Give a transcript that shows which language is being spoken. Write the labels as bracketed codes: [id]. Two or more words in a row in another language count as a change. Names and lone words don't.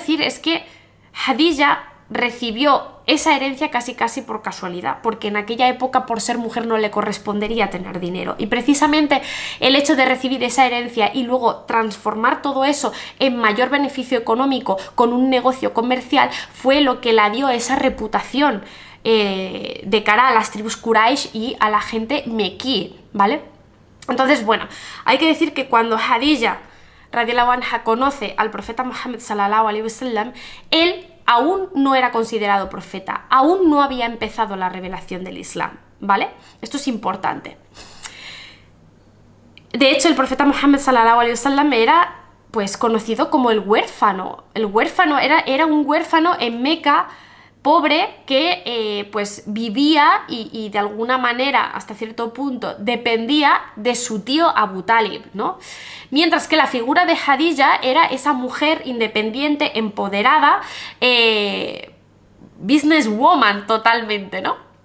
[es] decir es que Khadija recibió esa herencia casi por casualidad, porque en aquella época, por ser mujer, no le correspondería tener dinero, y precisamente el hecho de recibir esa herencia y luego transformar todo eso en mayor beneficio económico con un negocio comercial fue lo que la dio esa reputación de cara a las tribus Quraysh y a la gente mequí, ¿vale? Entonces, bueno, hay que decir que cuando Khadija [ar] رضي الله عنها [es] conoce al profeta Muhammad [ar] صلى الله عليه وسلم, [es] él aún no era considerado profeta, aún no había empezado la revelación del Islam, ¿vale? Esto es importante. De hecho, el profeta Muhammad [ar] صلى الله عليه وسلم [es] era pues conocido como el huérfano. El huérfano era un huérfano en Meca, pobre, que pues vivía y de alguna manera, hasta cierto punto, dependía de su tío Abu Talib, ¿no? Mientras que la figura de Khadija era esa mujer independiente, empoderada, businesswoman totalmente, ¿no?